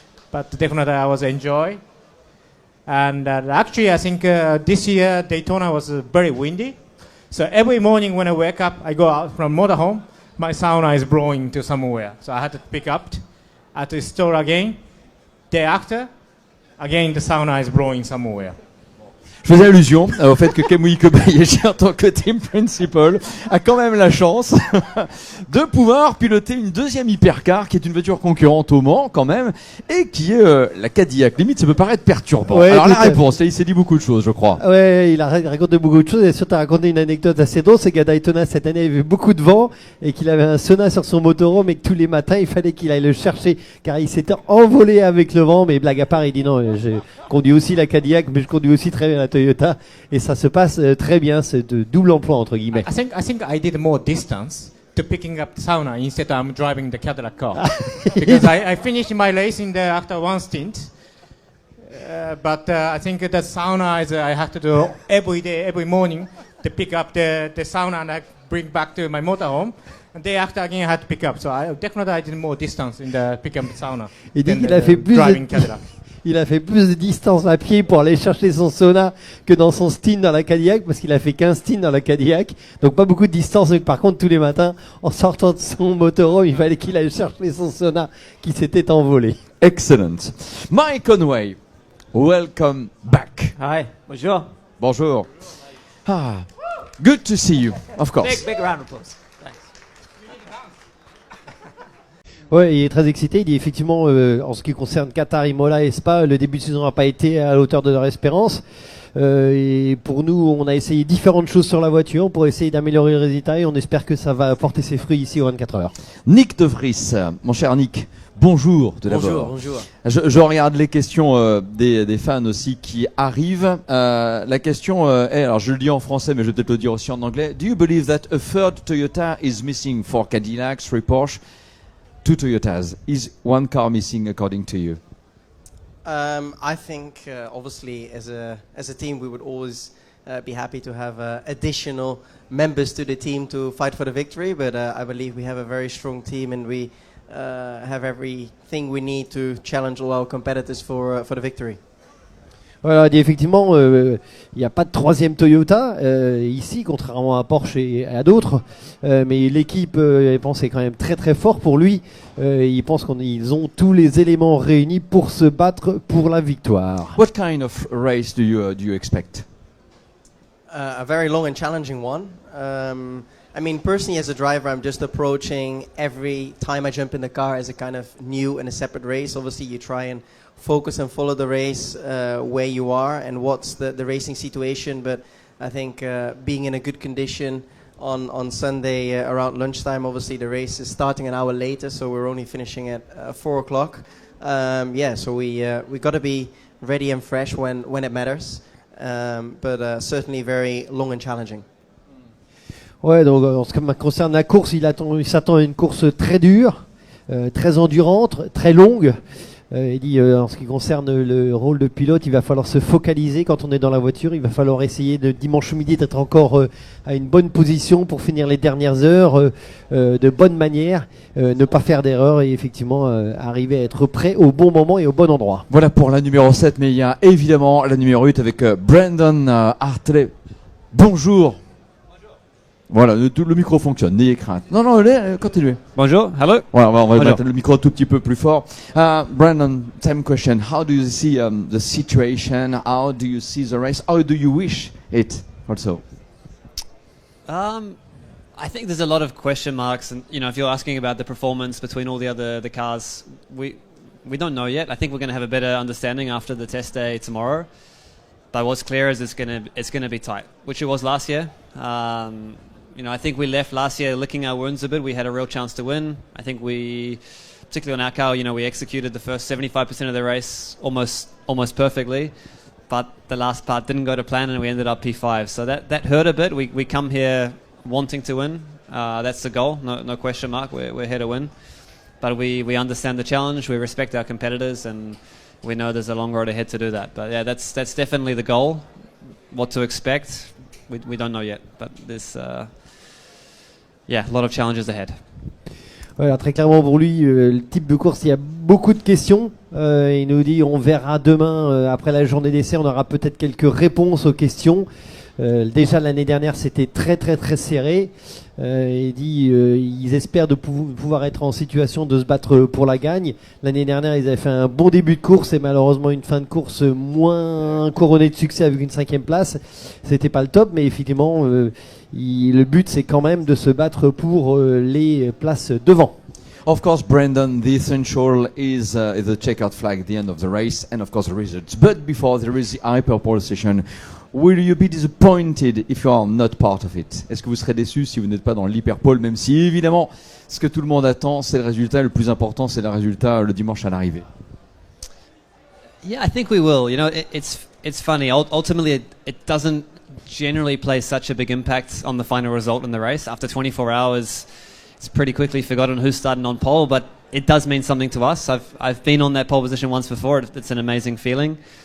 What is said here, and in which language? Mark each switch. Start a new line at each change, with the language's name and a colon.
English: But definitely I was enjoy. And actually I think this year Daytona was very windy. So every morning when I wake up, I go out from motorhome, my sauna is blowing to somewhere. So I had to pick up, I had to store again. Day after, again the sauna is blowing somewhere.
French: Je faisais allusion au fait que Kamui Kobayashi, en tant que team principal, a quand même la chance de pouvoir piloter une deuxième hypercar qui est une voiture concurrente au Mans quand même et qui est la Cadillac. Limite, ça peut paraître perturbant. Ouais, alors la réponse, là, il s'est dit beaucoup de choses, je crois. Ouais, il a raconté beaucoup de choses et surtout a raconté une anecdote assez drôle, c'est qu'à Daytona cette année il y avait beaucoup de vent et qu'il avait un sauna sur son motorhome et que tous les matins il fallait qu'il aille le chercher car il s'était envolé avec le vent. Mais blague à part, il dit non, je conduis aussi la Cadillac mais je conduis aussi très bien la Toyota et ça se passe très bien, c'est de double emploi entre guillemets.
English: I think I did more distance to picking up the sauna instead of driving the Cadillac car because I finished my race after one stint. But I think that sauna is I have to do every day, every morning to pick up the sauna and I bring back to my motorhome. And day after again I had to pick up. So I did more distance in the pick up sauna.
French: Il dit qu'il a fait il a fait plus de distance à pied pour aller chercher son sauna que dans son stint dans la Cadillac parce qu'il a fait 15 stints dans la Cadillac. Donc pas beaucoup de distance, mais par contre tous les matins en sortant de son motorhome, il fallait qu'il aille chercher son sauna qui s'était envolé. Excellent.
English: Mike Conway, welcome back. Hi,
French: bonjour. Bonjour.
English: Ah, good to see you, of course. Big round of applause.
French: Ouais, il est très excité. Il dit effectivement, en ce qui concerne Qatar, Imola et Spa, le début de saison n'a pas été à la hauteur de leur espérance. Et pour nous, on a essayé différentes choses sur la voiture pour essayer d'améliorer le résultat et on espère que ça va porter ses fruits ici aux 24 heures. Nick De Vries, mon cher Nick, bonjour tout d'abord. Bonjour. Je regarde les questions des fans aussi qui arrivent. La question est, alors je le dis en français mais je vais peut-être le dire aussi en anglais.
English: Do you believe that a third Toyota is missing for Cadillac, 3 Porsche, 2 Toyotas? Is one car missing according to you? I think obviously as a team we would always be happy to have additional members to the team to fight for the victory, but I believe we have a very strong team and we have everything we need to challenge all our competitors for the victory.
French: Voilà, effectivement, il n'y a pas de troisième Toyota ici, contrairement à Porsche et à d'autres. Mais l'équipe, je pense, est quand même très très fort pour lui. Il pense qu'ils ont tous les éléments réunis pour se battre pour la victoire.
English: What kind of race do you expect? A very long and challenging one. I mean, personally, as a driver, I'm just approaching every time I jump in the car as a kind of new and a separate race. Obviously, you try and focus and follow the race where you are and what's the racing situation. But I think being in a good condition on Sunday around lunchtime, obviously the race is starting an hour later, so we're only finishing at 4 o'clock. So we got to be ready and fresh when it matters. But certainly very long and challenging.
French: Ouais, donc en ce qui concerne la course, il s'attend à une course très dure, très endurante, très longue. Il dit en ce qui concerne le rôle de pilote, il va falloir se focaliser quand on est dans la voiture. Il va falloir essayer de dimanche midi d'être encore à une bonne position pour finir les dernières heures de bonne manière, ne pas faire d'erreur et effectivement arriver à être prêt au bon moment et au bon endroit. Voilà pour la numéro 7, mais il y a évidemment la numéro 8 avec Brandon Hartley. Bonjour. Voilà, le micro fonctionne, n'ayez crainte. Non, continuez. Bonjour,
English: hello.
French: Voilà, on va mettre le micro un tout petit peu plus fort.
English: Brandon, same question. How do you see the situation? How do you see the race? How do you wish it also? I think there's a lot of question marks, and if you're asking about the performance between all the cars, we don't know yet. I think we're going to have a better understanding after the test day tomorrow. But what's clear is it's gonna be tight, which it was last year. I think we left last year licking our wounds a bit. We had a real chance to win. I think we, particularly on our car, we executed the first 75% of the race almost perfectly. But the last part didn't go to plan and we ended up P5. So that hurt a bit. We come here wanting to win. That's the goal, no question mark. We're here to win. But we understand the challenge. We respect our competitors and we know there's a long road ahead to do that. But yeah, that's definitely the goal. What to expect, we don't know yet. But there's a lot of challenges ahead.
French: Voilà, très clairement pour lui, le type de course, il y a beaucoup de questions. Il nous dit on verra demain, après la journée d'essai, on aura peut-être quelques réponses aux questions. Déjà l'année dernière c'était très très très serré. Il dit ils espèrent de pouvoir être en situation de se battre pour la gagne. L'année dernière ils avaient fait un bon début de course et malheureusement une fin de course moins couronnée de succès avec une 5e place. C'était pas le top, mais effectivement le but c'est quand même de se battre pour les places devant.
English: Of course, Brandon, the essential is the checkered flag at the end of the race and of course the results. But before there is the hyperpole session, will you be disappointed if you are not part of it?
French: Est-ce que vous serez déçu si vous n'êtes pas dans l'hyperpole, même si évidemment ce que tout le monde attend, c'est le résultat. Le plus important, c'est le résultat le dimanche à l'arrivée.
English: Yeah, I think we will. It's funny. Ultimately, it doesn't generally play such a big impact on the final result in the race. After 24 hours, it's pretty quickly forgotten who's starting on pole, but it does mean something to us. I've been on that pole position once before. It's an amazing feeling.